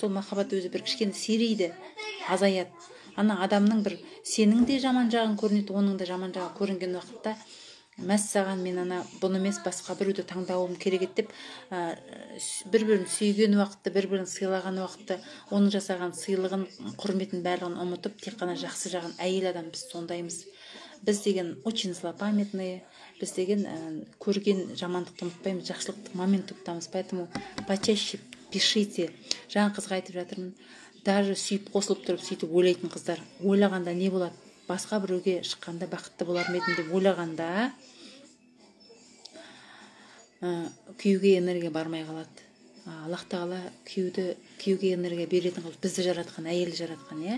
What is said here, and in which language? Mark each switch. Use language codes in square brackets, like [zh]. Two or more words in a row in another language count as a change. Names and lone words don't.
[kk] Сол махаббат өзі бір кішкене серейді, азаяды. Ана адамның бір сенің де жаман жағын көрінеді, оның да жаман жағы көрінген уақытта, мәссаған мен ана бұны емес басқа біреуді таңдауым керек еді деп, бір-бірін сүйген уақытта, бір-бірін сыйлаған уақытта, оның жасаған сыйлығын, құрметін барлығын ұмытып, тек қана жақсы жағын, әйел адам біз сондаймыз. Біз деген [ru] очень злопамятные, [kk] біз деген көрген жамандықты ұмытпаймыз, жақсылықты момент тұтамыз. [ru] Поэтому почаще пишите. [kk] Жаңа қызға айтып жатырмын, даже сүйіп қосылып тұрып сөйтіп ойлайтын қыздар, ойлағанда не болады? Басқа біреуге шыққанда бақытты болар ма едім деп ойлағанда күйеуге энергия бармай қалады. Аллах тағала күйеуге энергия беретін қылып бізді жаратқан, әйелді жаратқан, иә.